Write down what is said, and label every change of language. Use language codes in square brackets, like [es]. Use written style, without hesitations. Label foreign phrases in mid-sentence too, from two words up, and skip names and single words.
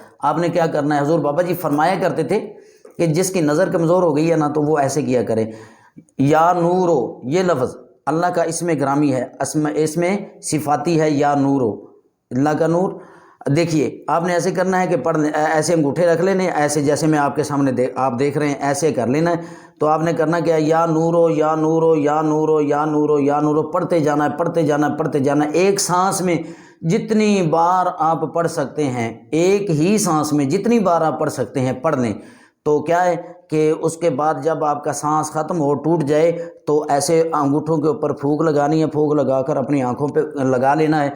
[ur] آپ نے کیا کرنا ہے، حضور بابا جی فرمایا کرتے تھے کہ جس کی نظر کمزور ہو گئی ہے نا تو وہ ایسے کیا کرے، [ar] یا نورو، [ur] یہ لفظ اللہ کا اسم گرامی ہے، اسم صفاتی ہے، [ar] یا نورو، [ur] اللہ کا نور۔ دیکھیے آپ نے ایسے کرنا ہے کہ ایسے انگوٹھے رکھ لینے، ایسے جیسے میں آپ کے سامنے آپ دیکھ رہے ہیں ایسے کر لینا ہے۔ تو آپ نے کرنا کیا، [ar] یا نورو یا نورو یا نورو یا نورو یا نورو، [ur] پڑھتے جانا ہے، پڑھتے جانا ہے، پڑھتے جانا ہے۔ ایک سانس میں جتنی بار آپ پڑھ سکتے ہیں، ایک ہی سانس میں جتنی بار آپ پڑھ سکتے ہیں پڑھ لیں۔ تو کیا ہے کہ اس کے بعد جب آپ کا سانس ختم ہو، ٹوٹ جائے، تو ایسے انگوٹھوں کے اوپر پھونک لگانی ہے، پھونک لگا کر اپنی آنکھوں پہ لگا لینا ہے۔